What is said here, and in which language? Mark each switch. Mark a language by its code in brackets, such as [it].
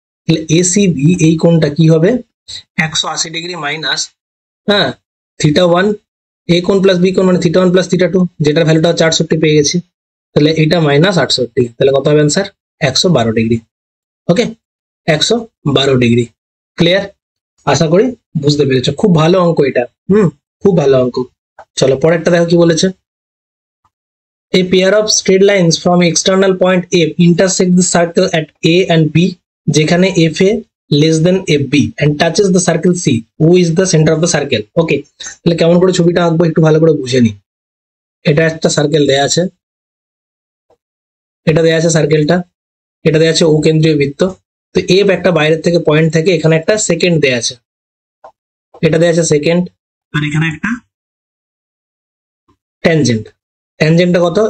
[bn] তাহলে এসিবি এই কোণটা কি হবে, 180 ডিগ্রি মাইনাস, হ্যাঁ থিটা 1, এ কোণ প্লাস বি কোণ মানে থিটা 1 প্লাস থিটা 2, যেটার ভ্যালুটা হচ্ছে 68 পেয়ে গেছি, তাহলে এটা মাইনাস 68, তাহলে কত হবে অ্যান্সার, 112 ডিগ্রি। ওকে, 112 ডিগ্রি। ক্লিয়ার? আশা করি বুঝতে পেরেছো, খুব ভালো অঙ্ক এটা, খুব ভালো অঙ্ক। চলো পরেরটা দেখো কি বলেছে, [en] a pair of straight lines from external point F intersect the circle at A and B, যেখানে FA less than FB and touches the circle C, who is the center of the circle? [bn] ওকে, তাহলে কেমন করে ছবিটা আঁকবো একটু ভালো করে বুঝে নি। এটা একটা সার্কেল দেয়া আছে, এটা দেয়া আছে সার্কেলটা, এটা দেওয়া আছে ও কেন্দ্রীয় বৃত্ত। তো এফ একটা বাইরের থেকে পয়েন্ট থেকে, এখানে একটা সেকেন্ড দেওয়া আছে, এটা দেওয়া আছে সেকেন্ড, আর এখানে একটা ট্যানজেন্ট। ট্যানজেন্টটা কত?